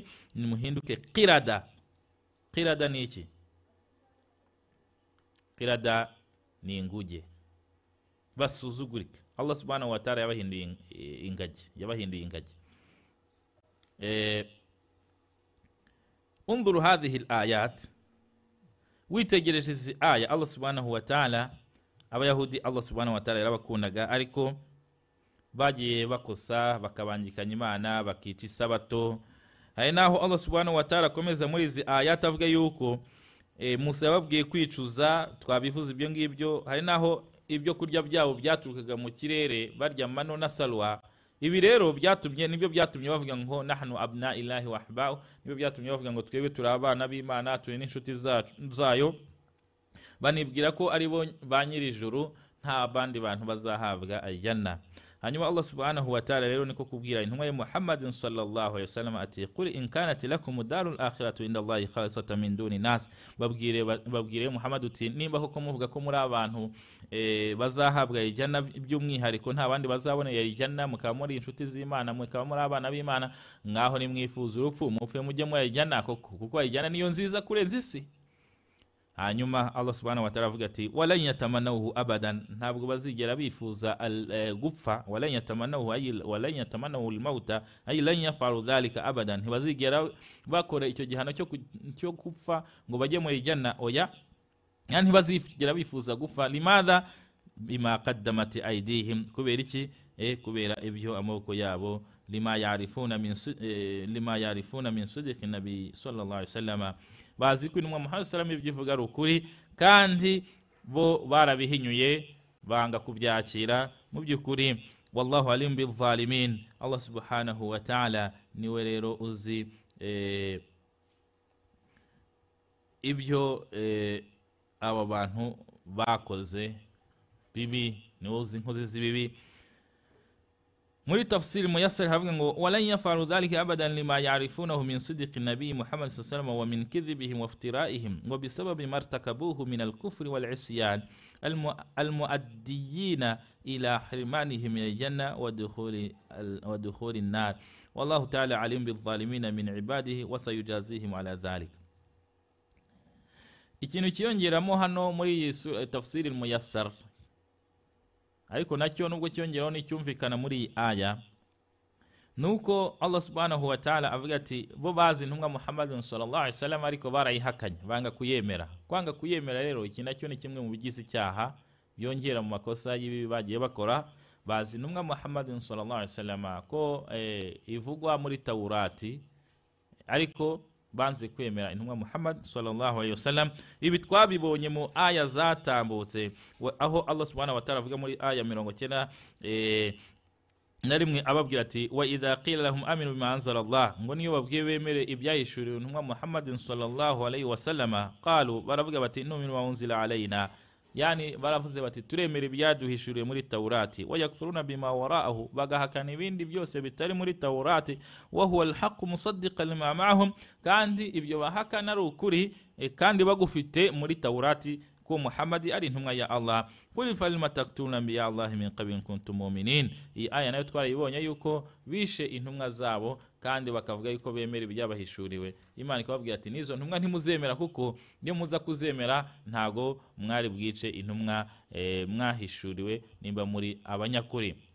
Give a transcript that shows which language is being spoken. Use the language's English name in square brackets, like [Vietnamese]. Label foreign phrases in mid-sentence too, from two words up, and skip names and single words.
[Kinyarwanda] Nimuhinduke qirada. Qirada ni iki? Qirada ni inguge basuzugurika. [Arabic] الله سبحانه وتعالى [Kinyarwanda] yabahinduye ingagi. [Arabic] انظر هذه الآيات, [Kinyarwanda] witegereje izi aya [Arabic] الله سبحانه وتعالى. [Kinyarwanda] Abayahudi [Arabic] الله سبحانه وتعالى [Kinyarwanda] yarabakundaga, ariko bagiye bakosa, bakabangikanya Imana, bakica isabato. Hari naho [Arabic] الله سبحانه وتعالى [Kinyarwanda] akomeza muri izi ayat avuga yuko Musa yababwiye kwicuza, twabivuze ibyo ngibyo. Hari naho ibyo kurya byabo byaturukaga mu kirere, barya mano na salwa. Ibi rero nibyo byatumye bavuga ngo [Arabic] نحن أبناء الله وأحباؤه, [Kinyarwanda] nibyo byatumye bavuga ngo twebwe turi abana b'Imana, turi n'inshuti zayo. Banibwira ko ari bo ba nyir'ijuru, nta bandi bantu bazahabwa aljanna. Hanyuma [Arabic] الله سبحانه وتعالى [Kinyarwanda] rero niko kubwira intumwa ya Muhammadin [Arabic] صلى الله عليه وسلم [Kinyarwanda] ati [Arabic] قل إن كانت لكم الدار الآخرة عند الله خالصة من دون الناس, [Kinyarwanda] babwire Muhammad uti nimba koko muvuga ko muri abantu bazahabwa aljanna by'umwihariko, nta bandi bazabona aljanna, mukaba muri inshuti z'Imana, mukaba muri abana b'Imana, ngaho nimwifuza urupfu mupfe mujye muri aljanna kuko aljanna niyo nziza kurenza isi. Hanyuma [Arabic] الله سبحانه وتعالى [Kinyarwanda] avuga ati [Arabic] ولن يتمنوه أبدا, [Kinyarwanda] ntabwo bazigera bifuza gupfa. [Arabic] ولن يتمنوا الموت أي لن يفعلوا ذلك أبدا, [Kinyarwanda] ntibazigera bakora icyo gihano cyo gupfa ngo bajye muri janna. Oya, yani ntibazigera bifuza gupfa. [Arabic] Limadha? بما قدمت أيديهم, [Kinyarwanda] kubera iki? Kubera ibyo amaboko yabo. [Arabic] لما يعرفون من صدق النبي صلى الله عليه وسلم, [Kinyarwanda] bazi ko intumwa Muhammad [Arabic] صلى الله عليه وسلم [Kinyarwanda] ibyivuga ari ukuri, kandi bo barabihinyuye, banga kubyakira mu byukuri. [Arabic] والله عليم بالظالمين, الله سبحانه وتعالى [Kinyarwanda] niwe rero uzi ibyo aba bantu bakoze bibi, niwo uzi inkozi z'ibibi. muri tafsiri muyassar havuga ngo [Arabic] ولن يفعلوا ذلك أبدا لما يعرفونه من صدق النبي محمد صلى الله عليه وسلم ومن كذبهم وافترائهم وبسبب ما ارتكبوه من الكفر والعصيان المؤديين إلى حرمانهم من الجنة ودخول النار والله تعالى عليم بالظالمين من عباده وسيجازيهم على ذلك. [Kinyarwanda] ikintu kiyongeramo hano muri tafsiri muyassar, ariko nacyo nubwo cyongeraho n'icyumvikana muri iyi aya, nuko [Arabic] الله سبحانه وتعالى [Kinyarwanda] avuga ati bo bazi intumwa Muhammad [Arabic] صلى الله عليه وسلم [Kinyarwanda] ariko barayihakanye, banga kuyemera. Kwanga kuyemera rero iki nacyo ni kimwe mu bigize icyaha byongera mu makosa y'ibibi bagiye bakora. Bazi intumwa Muhammad [Arabic] صلى الله عليه وسلم [Kinyarwanda] ko ivugwa muri Taurati, ariko banze kwemera intumwa Muhammad [Arabic] صلى الله عليه وسلم. [Kinyarwanda] Ibi twabibonye mu aya zatambutse, aho [Arabic] الله سبحانه وتعالى [Kinyarwanda] avuga muri aya 90 na rimwe ababwira ati [Arabic] وإذا قيل لهم آمنوا بما أنزل الله, [Kinyarwanda] ngo niyo babwiye bemere ibyahishuriwe intumwa Muhammad [Arabic] صلى الله عليه وسلم, [Kinyarwanda] qalu, baravuga bati [Arabic] نؤمن وأنزل علينا, [Kinyarwanda] yani baravuze bati turemera ibyaduhishuriwe muri Taurati, [Arabic] ويكفرون بما وراءه, [Kinyarwanda] bagahakana ibindi byose bitari muri Taurati, [Arabic] وهو الحق مصدقا لما معهم, [Kinyarwanda] kandi ibyo bahakana ari ukuri kandi bagufite muri Taurati ko Muhammad ari intumwa ya Allah. [Arabic] قل فلم تقتلون بالله من قبل كنتم مؤمنين. [Kinyarwanda] Iyi aya nayo twarayibonye yuko bishe intumwa zabo kandi bakavuga yuko bemera ibyabahishuriwe. Imana ikababwira ati nizo ntumwa ntimuzemera, kuko niyo muza kuzemera ntago mwari bwice intumwa mwahishuriwe nimba muri abanyakuri.